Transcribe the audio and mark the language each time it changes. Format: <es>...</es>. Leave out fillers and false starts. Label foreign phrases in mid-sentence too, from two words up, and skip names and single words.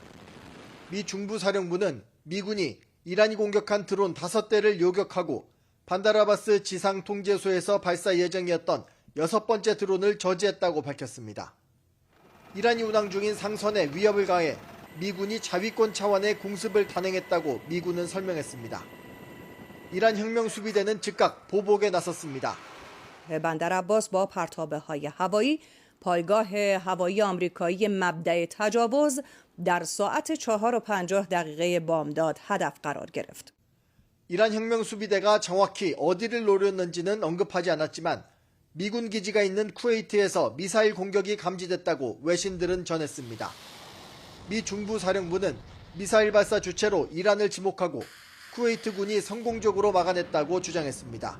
<ko>미 중부사령부는 미군이 이란이 공격한 드론 5대를 요격하고 반다르아바스 지상 통제소에서 발사 예정이었던 6번째 드론을 저지했다고 밝혔습니다. 이란이 운항 중인 상선에 위협을 가해 미군이 자위권 차원의 공습을 단행했다고 미군은 설명했습니다. 이란 혁명수비대는 즉각 보복에 나섰습니다.</ko> <fa>بندرعباس با پرتابه‌های هوایی پایگاه هوایی آمریکایی مبدأ تجاوز در ساعت 4:50 بامداد هدف قرار گرفت.</fa> <ko>이란 혁명수비대가 정확히 어디를 노렸는지는 언급하지 않았지만 미군 기지가 있는 쿠웨이트에서 미사일 공격이 감지됐다고 외신들은 전했습니다. 미 중부사령부는 미사일 발사 주체로 이란을 지목하고 쿠웨이트군이 성공적으로 막아냈다고 주장했습니다.</ko>